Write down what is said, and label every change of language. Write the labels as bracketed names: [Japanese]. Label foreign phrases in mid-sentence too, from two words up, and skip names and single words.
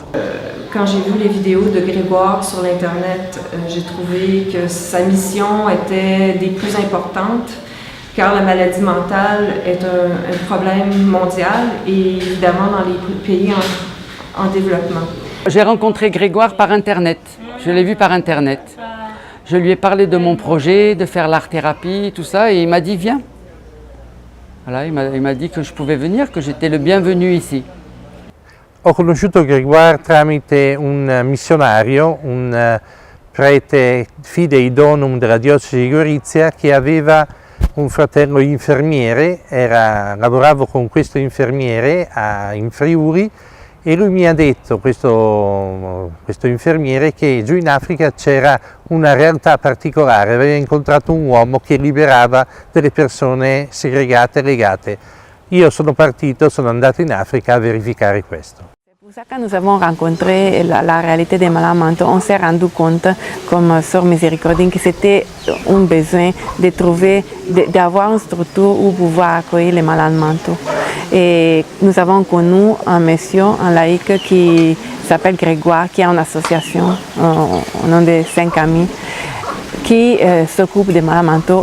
[French] Quand j'ai vu les vidéos de Grégoire sur l'Internet, j'ai trouvé que sa mission était des plus importantes, car la maladie mentale est un problème mondial et évidemment dans les pays en développement. J'ai rencontré Grégoire par Internet. Je l'ai vu par Internet. Je lui ai parlé de mon projet, de faire l'art-thérapie, tout ça, et il m'a dit viens. Voilà, il m'a dit que je pouvais venir, que j'étais le bienvenu ici. [Italian] Ho conosciuto Grégoire tramite un missionario, un prete fidei donum della diocesi di Gorizia che aveva un fratello infermiere, lavoravo con questo infermiere in Friuli e lui mi ha detto, questo infermiere, che giù in Africa c'era una realtà particolare, aveva incontrato un uomo che liberava delle persone segregate, legate. Io sono partito, sono andato in Africa a verificare questo. [French] C'est pour ça que quand nous avons rencontré la réalité des malades mentaux, on s'est rendu compte, comme Sœur Miséricordine, que c'était un besoin de trouver, d'avoir une structure où pouvoir accueillir les malades mentaux. Et nous avons connu un monsieur, un laïc qui s'appelle Grégoire, qui a une association, au nom de 5 amis, qui s'occupe des malades mentaux.